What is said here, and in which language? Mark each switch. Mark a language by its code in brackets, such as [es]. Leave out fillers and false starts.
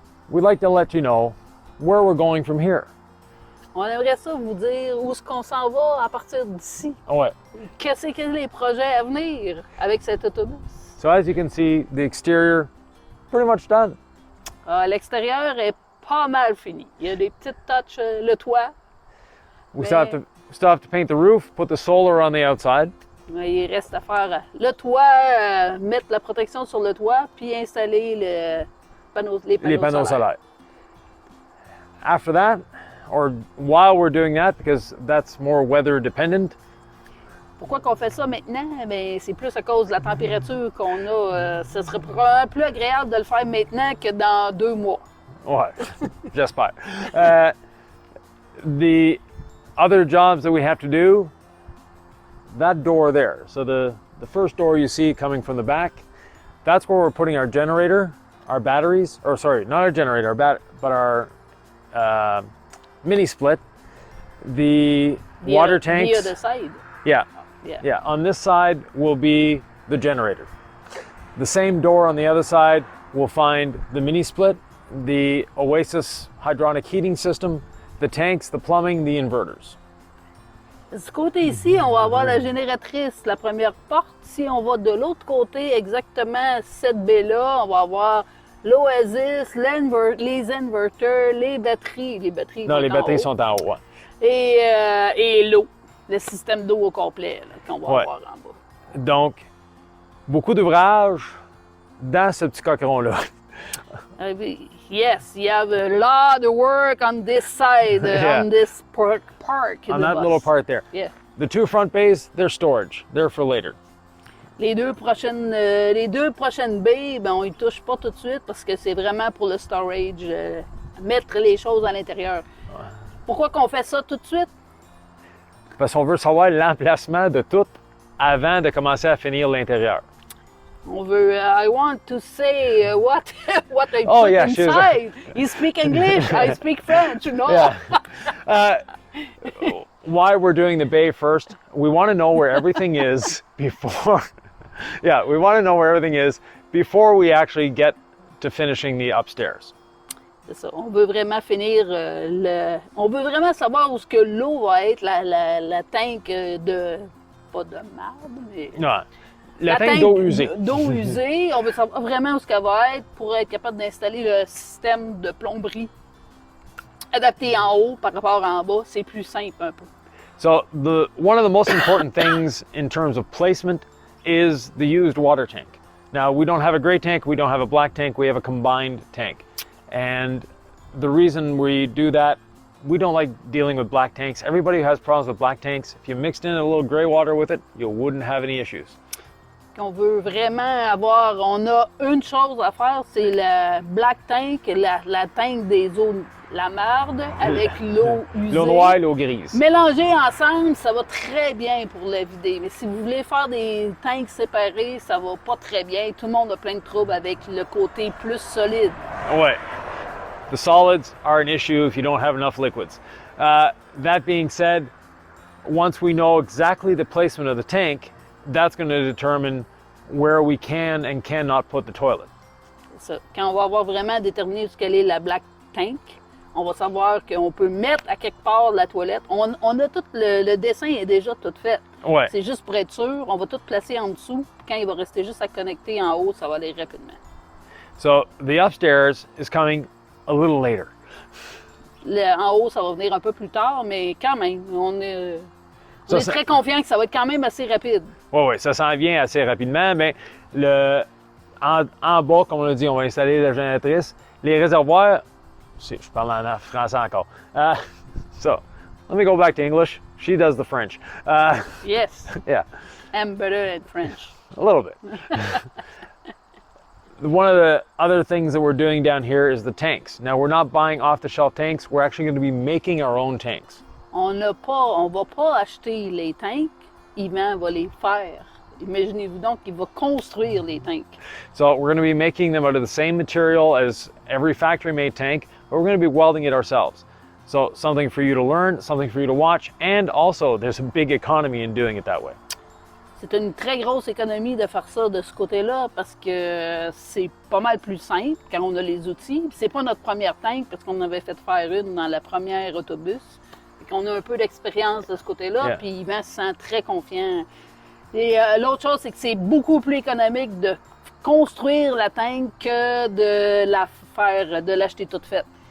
[en] We'd like to let you know where we're going from here. [fr] On aimerait ça vous dire où est-ce qu'on s'en va à partir d'ici. Ouais. Qu'est-ce que les projets à venir avec cet autobus? [en] So as you can see, the exterior pretty much done. [fr] L'extérieur est pas mal fini. Il y a des petites touches, le toit. [en] We still have to paint the roof, put the solar on the outside. [fr] Il reste à faire le toit, mettre la protection sur le toit, puis installer les panneaux solaires. [en] After that, or while we're doing that, because that's more weather dependent. [fr] Pourquoi qu'on fait ça maintenant? Bien, c'est plus à cause de la température qu'on a. Ce serait probablement plus agréable de le faire maintenant que dans 2 mois. Ouais, j'espère. [en] The other jobs that we have to do, that door there. So the first door you see coming from the back, that's where we're putting our generator, our batteries, or sorry, not our generator, but our mini split, the water tanks. The other side. Yeah. On this side will be the generator. The same door on the other side will find the mini split, the Oasis hydronic heating system, the tanks, the plumbing, the inverters. [fr] Du côté ici, on va avoir la génératrice, la première porte. Si on va de l'autre côté, exactement cette baie-là, on va avoir l'Oasis, les inverters, les batteries. Les batteries Non, les batteries sont en haut. Ouais. Et l'eau, le système d'eau au complet là, qu'on va Ouais. avoir en bas. Donc, beaucoup d'ouvrages dans ce petit coqueron-là. [en] Yes, you have a lot of work on this side, Yeah. on this park in On the that bus. little part there. Yeah. The two front bays, they're storage. They're for later. [fr] Les deux prochaines baies, ben, on y touche pas tout de suite parce que c'est vraiment pour le storage, mettre les choses à l'intérieur. Pourquoi qu'on fait ça tout de suite? Parce qu'on veut savoir l'emplacement de tout avant de commencer à finir l'intérieur. On veut, [en] I want to say what I Oh, put yeah, she's- inside. You speak English, I speak French, you know? Yeah. Why we're doing the bay first, we want to know where everything is before. Yeah, we want to know where everything is before we actually get to finishing the upstairs. [fr] C'est ça. On veut vraiment finir on veut vraiment savoir où ce que l'eau va être, la tank de... pas de marde, mais... Non, la tank d'eau usée. D'eau usée. On veut savoir vraiment où ce qu'elle va être pour être capable d'installer le système de plomberie adapté en haut par rapport en bas. C'est plus simple un peu. [en] So one of the most important things in terms of placement is the used water tank. Now, we don't have a gray tank, we don't have a black tank, we have a combined tank. And the reason we do that, we don't like dealing with black tanks. Everybody who has problems with black tanks, if you mixed in a little gray water with it, you wouldn't have any issues. [fr] On veut vraiment avoir, on a une chose à faire, c'est le black tank, la tank des eaux, la marde avec l'eau usée. L'eau noire, l'eau grise. Mélangés ensemble, ça va très bien pour le vider. Mais si vous voulez faire des tanks séparés, ça va pas très bien. Tout le monde a plein de troubles avec le côté plus solide. Ouais. [en] The solids are an issue if you don't have enough liquids. That being said, once we know exactly the placement of the tank, that's going to determine where we can and cannot put the toilet. [fr] C'est ça. Quand on va avoir vraiment déterminé ce qu'elle est la black tank, on va savoir qu'on peut mettre à quelque part la toilette. On a tout, le dessin est déjà tout fait. Ouais. C'est juste pour être sûr, on va tout placer en dessous. Quand il va rester juste à connecter en haut, ça va aller rapidement. [en] So the upstairs is coming a little later. [fr] En haut, ça va venir un peu plus tard, mais quand même, on est Ça, très confiant que ça va être quand même assez rapide. Oui, ça s'en vient assez rapidement, mais en bas, comme on l'a dit, on va installer la génératrice. Les réservoirs, je parle en français encore. [en] So, let me go back to English. She does the French. Yes, Yeah, I'm better at French. a little bit. One of the other things that we're doing down here is the tanks. Now, we're not buying off-the-shelf tanks. We're actually going to be making our own tanks. [fr] On va pas acheter les tanks, Yvan va les faire. Imaginez-vous donc qu'il va construire les tanks. [en] So we're going to be making them out of the same material as every factory-made tank, but we're going to be welding it ourselves. So something for you to learn, something for you to watch, and also there's a big economy in doing it that way. [fr] C'est une très grosse économie de faire ça de ce côté-là parce que c'est pas mal plus simple quand on a les outils. C'est pas notre première tank parce qu'on avait fait faire une dans la première autobus. On a un peu d'expérience de ce côté-là, [en] Yeah. [fr] puis Yvan se sent très confiant. Et l'autre chose, c'est que c'est beaucoup plus économique de construire la tank que de l'acheter toute faite.